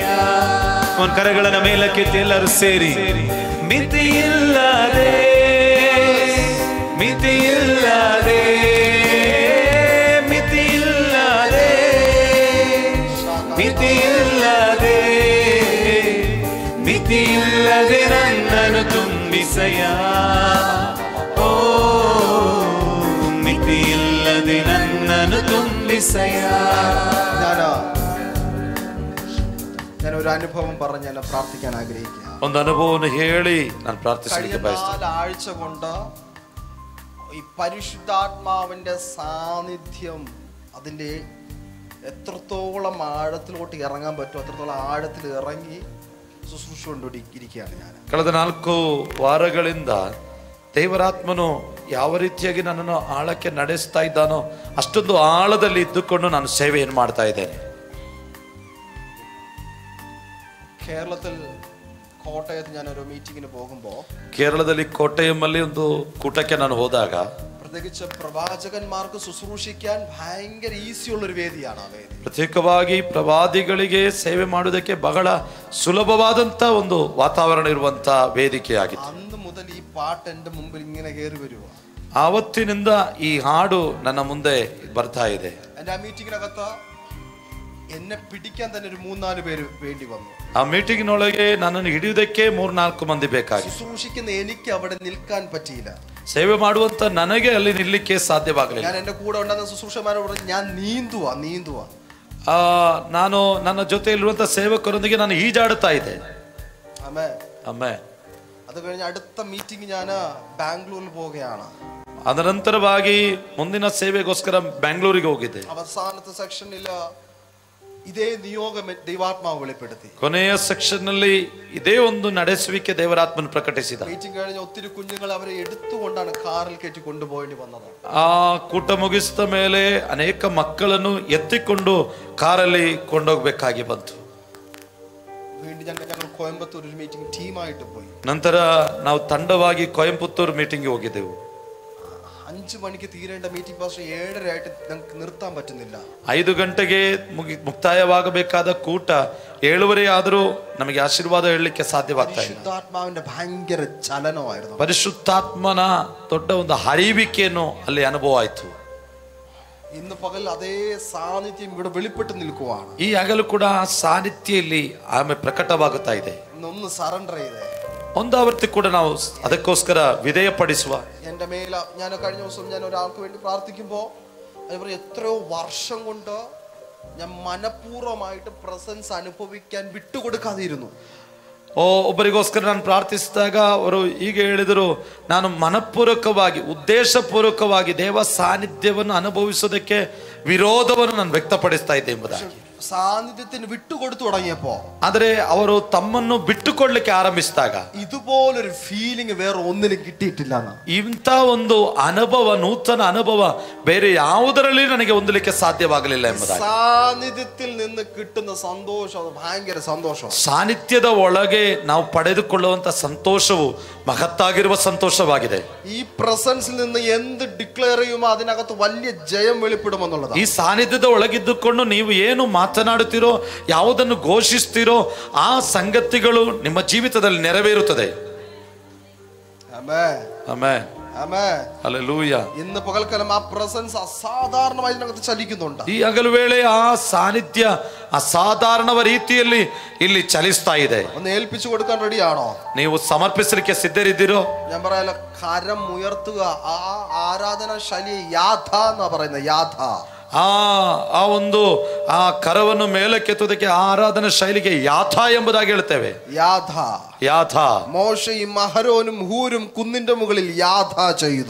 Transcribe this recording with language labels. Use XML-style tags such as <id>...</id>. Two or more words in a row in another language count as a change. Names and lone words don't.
<kn>ಒಂದು ಕರಗಳನ್ನು ಮೇಲಕ್ಕೆತ್ತಿ ಎಲ್ಲರೂ ಸೇರಿ. ಮಿತಿಯಿಲ್ಲದೆ ಮಿತಿಯಿಲ್ಲದೆ ಮಿತಿಯಿಲ್ಲದೆ ಮಿತಿಯಿಲ್ಲದೆ ಮಿತಿಯಿಲ್ಲದೆ ನನ್ನನ್ನು ತುಂಬಿಸಯ್ಯ. ಓ ಮಿತಿಯಿಲ್ಲದೆ ನನ್ನನ್ನು ತುಂಬಿಸಯ್ಯ.</kn> <ml>ഞാൻ ഒരു അനുഭവം പറഞ്ഞ് ഞാൻ പ്രാർത്ഥിക്കാൻ ആഗ്രഹിക്കുക.</ml> <kn>ಒಂದು ಅನುಭವವನ್ನು ಹೇಳಿ ನಾನು</kn> <ml>കഴിഞ്ഞ</ml> <kn>ಪ್ರಾರ್ಥಿಸಲಿಕ್ಕೆ ಬಯಸ್ತೇನೆ.</kn> <ml>4 ആഴ്ച കൊണ്ട് ഈ പരിശുദ്ധാത്മാവിന്റെ സാന്നിധ്യം അതിന്റെ എത്രത്തോളം ആഴത്തിലോട്ട് ഇറങ്ങാൻ പറ്റും അത്രത്തോളം ആഴത്തിൽ ഇറങ്ങി ശുശ്രൂഷ കൊണ്ടിരിക്കുകയാണ് ഞാൻ.</ml> <kn>ಕಳೆದ 4 ವಾರಗಳಿಂದ ದೇವರಾತ್ಮನು ಯಾವ ರೀತಿಯಾಗಿ ನನ್ನನ್ನು ಆಳಕ್ಕೆ ನಡೆಸ್ತಾ ಇದ್ದಾನೋ ಅಷ್ಟೊಂದು ಆಳದಲ್ಲಿ ಇದ್ದುಕೊಂಡು ನಾನು ಸೇವೆಯನ್ನು ಮಾಡ್ತಾ ಇದ್ದೇನೆ.</kn> <ml>കേരളത്തിൽ കോട്ടയത്ത് ഞാനൊരു മീറ്റിങ്ങിന് പോകുമ്പോൾ</ml> <kn>ಕೇರಳದಲ್ಲಿ ಕೋಟೆಯಮ್ಮಲ್ಲಿ ಒಂದು ಕೂಟಕ್ಕೆ ನಾನು ಹೋದಾಗ</kn> <ml>പ്രത്യേകിച്ച് പ്രവാചകന്മാർക്ക് ശുശ്രൂഷിക്കാൻ ഭയങ്കര ഈസിയുള്ളൊരു വേദിയാണ് ആ വേദി.</ml> <kn>ಪ್ರತ್ಯೇಕವಾಗಿ ಪ್ರವಾದಿಗಳಿಗೆ ಸೇವೆ ಮಾಡುವುದಕ್ಕೆ ಬಹಳ ಸುಲಭವಾದಂತ ಒಂದು ವಾತಾವರಣ ಇರುವಂತ ವೇದಿಕೆಯಾಗಿತ್ತು.</kn> <ml>അന്ന് മുതൽ ഈ പാട്ട് എൻ്റെ മുമ്പിൽ ഇങ്ങനെ കയറി വരുക.</ml> <kn>ಆವತ್ತಿನಿಂದ ಈ ಹಾಡು ನನ್ನ ಮುಂದೆ ಬರ್ತಾ ಇದೆ.</kn> <ml>എൻ്റെ ആ മീറ്റിങ്ങിനകത്ത് എന്നെ പിടിക്കാൻ തന്നെ ഒരു 3-4 പേര് വേണ്ടി വന്നു.</ml> <kn>ಆ ಮೀಟಿಂಗಿನೊಳಗೆ ನನ್ನನ್ನು ಹಿಡಿಯುವುದಕ್ಕೆ 3-4 ಮಂದಿ ಬೇಕಾಗಿತ್ತು.</kn> <ml>ശുശ്രൂഷിക്കുന്ന എനിക്ക് അവിടെ നിൽക്കാൻ പറ്റിയില്ല.</ml> <kn>ಸೇವೆ ಮಾಡುವಂತ ನನಗೆ ಅಲ್ಲಿ ನಿಲ್ಲಕ್ಕೆ ಸಾಧ್ಯವಾಗಲಿಲ್ಲ.</kn> <ml>ഞാൻ എൻ്റെ കൂടെ ഉണ്ടായിരുന്ന ശുശ്രൂഷമാരോട് പറഞ്ഞു, ഞാൻ നീന്തുവാ.</ml> <kn>ನಾನು ನನ್ನ ಜೊತೆಯಲ್ಲಿರುವಂತ ಸೇವಕರೊಂದಿಗೆ ನಾನು ಈಜಾಡುತ್ತಾ ಇದ್ದೆ.</kn> <ml>അമ്മേ അത് കഴിഞ്ഞ് അടുത്ത മീറ്റിംഗ് ഞാൻ ബാംഗ്ലൂരിൽ പോവുകയാണ്.</ml> <kn>ಅದರ ನಂತರವಾಗಿ ಮುಂದಿನ ಸೇವೆಗೋಸ್ಕರ ಬೆಂಗಳೂರಿಗೆ ಹೋಗಿದ್ದೆ.</kn> <ml>അവസാനത്തെ സെക്ഷനിൽ</ml> <kn>ಇದೇ ನಿಯೋಗ</kn> <ml>ದೈವಾತ್ಮಾವು വെളിപ്പെടുത്തി.</ml> <kn>ಕೊನೆಯ ಸೆಕ್ಷನ್ ನಲ್ಲಿ ಇದೇ ಒಂದು ನಡೆಸುವಿಕೆ ದೇವರಾತ್ಮನು ಪ್ರಕಟಿಸಿದ.</kn> <ml>മീറ്റിംഗ് കഴിഞ്ഞ ഒത്തിരി കുഞ്ഞുങ്ങൾ അവരെ എടുത്തുകൊണ്ടാണ് കാറിൽ കയറ്റി കൊണ്ടുപോയി വന്നത്.</ml> <kn>ಆ ಕೂಟ ಮುಗಿಸಿದ ಮೇಲೆ ಅನೇಕ ಮಕ್ಕಳನ್ನು ಎತ್ತಿಕೊಂಡು ಕಾರಲ್ಲಿ ಕೊಂಡೋಗ್ಬೇಕಾಗಿ ಬಂತು.</kn> <ml>വീണ്ടും ഞങ്ങൾ കോയമ്പത്തൂർ ഒരു മീറ്റിംഗ് ಟೀಮಾയിട്ട് പോയി.</ml> <kn>ನಂತರ ನಾವು ತಂಡವಾಗಿ ಕೊಯಂಪುತ್ತೂರು ಮೀಟಿಂಗ್ಗೆ ಹೋಗಿದ್ದೆವು.</kn> <ml>5 മണിക്ക് തീരേണ്ട മീറ്റിംഗ് പക്ഷേ 7:30 ആയിട്ട് നമുക്ക് നിർത്താൻ പറ്റുന്നില്ല.</ml> <kn>5 ಗಂಟೆಗೆ ಮುಕ್ತಾಯವಾಗಬೇಕಾದ ಕೂಟ 7:30 ಆದರೂ ನಮಗೆ ಆಶೀರ್ವಾದ ಹೇಳಲಿಕ್ಕೆ ಸಾಧ್ಯವಾಗ್ತಾ ಇಲ್ಲ.</kn> <ml>പരിശുദ്ധാത്മാവിന്റെ ഭയങ്കര ചലനമായിരുന്നു.</ml> <kn>ಪರಿಶುದ್ಧಾತ್ಮನ ದೊಡ್ಡ ಒಂದು ಹರಿವಿಕೆಯನ್ನು ಅಲ್ಲಿ ಅನುಭವ ಆಯ್ತು.</kn> <ml>ഇന്ന് പകൽ അതേ സാന്നിധ്യം ഇവിടെ വെളിപ്പെട്ട് നിൽക്കുവാണ്.</ml> <kn>ಈ ಹಗಲು ಕೂಡ ಆ ಸಾನ್ನಿಧ್ಯ ಇಲ್ಲಿ ಆಮೇಲೆ ಪ್ರಕಟವಾಗುತ್ತಾ ಇದೆ.</kn> <ml>ഒന്ന് സറണ്ടർ ചെയ്തേ.</ml> <kn>ಒಂದಾವರ್ತಿ ಕೂಡ ನಾವು ಅದಕ್ಕೋಸ್ಕರ ವಿಧೇಯಪಡಿಸುವ.</kn> <ml>എന്റെ മേല ഞാൻ കഴിഞ്ഞ ദിവസം ഞാൻ ഒരാൾക്ക് വേണ്ടി പ്രാർത്ഥിക്കുമ്പോൾ അതുപോലെ എത്രയോ വർഷം കൊണ്ട് ഞാൻ മനഃപൂർവ്വമായിട്ട് പ്രസൻസ് അനുഭവിക്കാൻ വിട്ടുകൊടുക്കാതിരുന്നു.</ml> <kn>ಒಬ್ಬರಿಗೋಸ್ಕರ ನಾನು ಪ್ರಾರ್ಥಿಸಿದಾಗ ಅವರು ಹೀಗೆ ಹೇಳಿದರು, ನಾನು ಮನಪೂರ್ವಕವಾಗಿ ಉದ್ದೇಶಪೂರ್ವಕವಾಗಿ ದೇವ ಸಾನ್ನಿಧ್ಯವನ್ನು ಅನುಭವಿಸೋದಕ್ಕೆ ವಿರೋಧವನ್ನು ನಾನು ವ್ಯಕ್ತಪಡಿಸ್ತಾ ಇದ್ದೆ ಎಂಬುದಾಗಿ.</kn> <ml>സാന്നിധ്യത്തിന് വിട്ടുകൊടുത്തു തുടങ്ങിയപ്പോ,</ml> <kn>ಆದರೆ ಅವರು ತಮ್ಮನ್ನು ಬಿಟ್ಟುಕೊಡ್ಲಿಕ್ಕೆ ಆರಂಭಿಸಿದಾಗ</kn> <ml>ഇതുപോലൊരു ഫീലിംഗ് വേറെ ഒന്നിനും കിട്ടിയിട്ടില്ല.</ml> <kn>ಇಂಥ ಒಂದು ಅನುಭವ, ನೂತನ ಅನುಭವ ಬೇರೆ ಯಾವುದರಲ್ಲಿ ನನಗೆ ಹೊಂದಲಿಕ್ಕೆ ಸಾಧ್ಯವಾಗಲಿಲ್ಲ ಎಂಬುದಾಗಿ.</kn> <ml>സാന്നിധ്യത്തിൽ നിന്ന് കിട്ടുന്ന സന്തോഷം ഭയങ്കര സന്തോഷം.</ml> <kn>ಸಾನ್ನಿಧ್ಯದ ಒಳಗೆ ನಾವು ಪಡೆದುಕೊಳ್ಳುವಂತ ಸಂತೋಷವು ಮಹತ್ತಾಗಿರುವ ಸಂತೋಷವಾಗಿದೆ.</kn> <ml>ഈ പ്രസൻസിൽ നിന്ന് എന്ത് ഡിക്ലെയർ ചെയ്യുമോ അതിനകത്ത് വലിയ ജയം വെളിപ്പെടുമെന്നുള്ളതാണ്.</ml> <kn>ಈ ಸಾನ್ನಿಧ್ಯದ ಒಳಗಿದ್ದುಕೊಂಡು ನೀವು ಏನು ಮಾತನಾಡುತ್ತೀರೋ, ಯಾವುದನ್ನು ಘೋಷಿಸ್ತೀರೋ ಆ ಸಂಗತಿಗಳು ನಿಮ್ಮ ಜೀವಿತದಲ್ಲಿ ನೆರವೇರುತ್ತದೆ.</kn> <ml>ആമേൻ</ml> <kn>ಆಮೆನ್</kn> <ml>ആമേൻ</ml> <kn>ಹಲ್ಲೆಲೂಯ.</kn> <ml>ഇന്ന് പകൽക്കാലം ആ പ്രസൻസ് അസാധാരണമായി ഇതിനകത്ത് ചലിക്കുന്നുണ്ട്.</ml> <kn>ಈ ಹಗಲು ವೇಳೆ ಆ ಸಾನ್ನಿಧ್ಯ ಅಸಾಧಾರಣ ರೀತಿಯಲ್ಲಿ ಇಲ್ಲಿ ಚಲಿಸ್ತಾ ಇದೆ.</kn> <ml>ഒന്ന് ഏൽപ്പിച്ചു കൊടുക്കാൻ റെഡിയാണോ?</ml> <kn>ನೀವು ಸಮರ್ಪಿಸಲಿಕ್ಕೆ ಸಿದ್ಧರಿದ್ದೀರೋ?</kn> <ml>ഞാൻ പറയാല കരം ഉയർത്തുക. ആ ആരാധന ശൈലി യാഥ എന്നാ പറയുന്നത്. യാഥ</ml> <kn>ಆ ಒಂದು ಆ ಕರವನ್ನು ಮೇಲಕ್ಕೆತ್ತುವುದಕ್ಕೆ ಆರಾಧನಾ ಶೈಲಿಗೆ ಯಾಥ ಎಂಬುದಾಗಿ ಹೇಳ್ತೇವೆ.</kn> <ml>യാഥ</ml> <kn>ಯಾಥ.</kn> <ml>മോശയും അഹരോനും ഹൂരും കുന്നിന്റെ മുകളിൽ യാഥ ചെയ്തു.</ml>